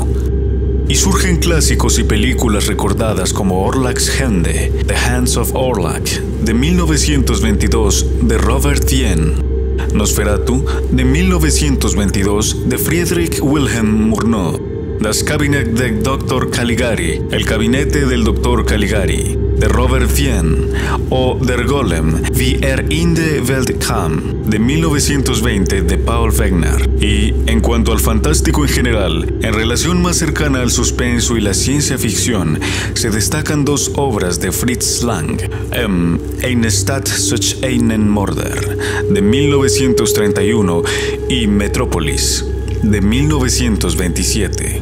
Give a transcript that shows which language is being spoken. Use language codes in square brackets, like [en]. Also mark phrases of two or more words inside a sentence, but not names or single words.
[es] Y surgen clásicos y películas recordadas como Orlak's Hände, The Hands of Orlak, de 1922, de Robert Wien, Nosferatu, de 1922, de Friedrich Wilhelm Murnau, Das Kabinett del Dr. Caligari, El Gabinete del Dr. Caligari, de Robert Wien, o Der Golem, Wie in die Welt kam, de 1920, de Paul Wegener. Y, en cuanto al fantástico en general, en relación más cercana al suspenso y la ciencia ficción, se destacan dos obras de Fritz Lang, Eine Stadt such einen Mörder, de 1931, y Metrópolis, de 1927.